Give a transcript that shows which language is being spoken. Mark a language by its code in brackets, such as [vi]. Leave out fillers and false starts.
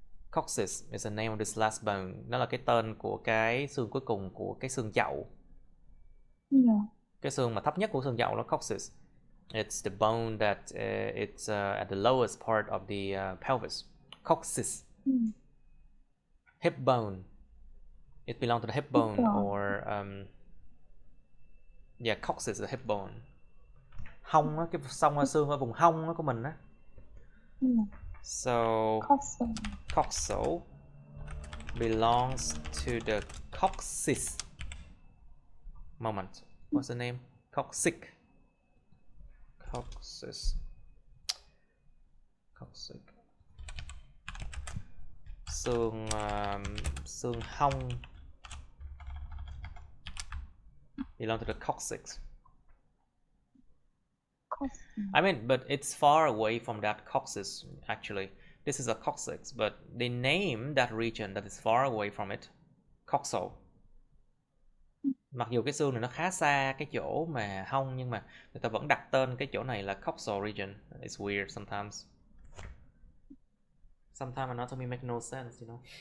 [en] Coccyx is the name of this last bone. [vi] Nó là cái tên của cái xương cuối cùng của cái xương chậu. Cái xương mà thấp nhất của xương chậu là coccyx. [en] It's the bone that it's at the lowest part of the pelvis. Coccyx. Hip bone. It belongs to the hip bone or yeah, coccyx is the hip bone. [vi] Hông á, cái xông xương ở vùng hông á của mình á. [en] So coxal belongs to the coccyx. Moment. What's the name? Coccyx. Coccyx. Coccyx. [vi] Xương hông [en] belong to the coccyx. I mean, but it's far away from that coccyx actually. This is a coccyx, but they name that region that is far away from it coxal. [vi] Mặc dù cái xương này nó khá xa cái chỗ mà hông, nhưng mà người ta vẫn đặt tên cái chỗ này là coxal region. [en] It's weird sometimes. Sometimes anatomy make no sense, you know.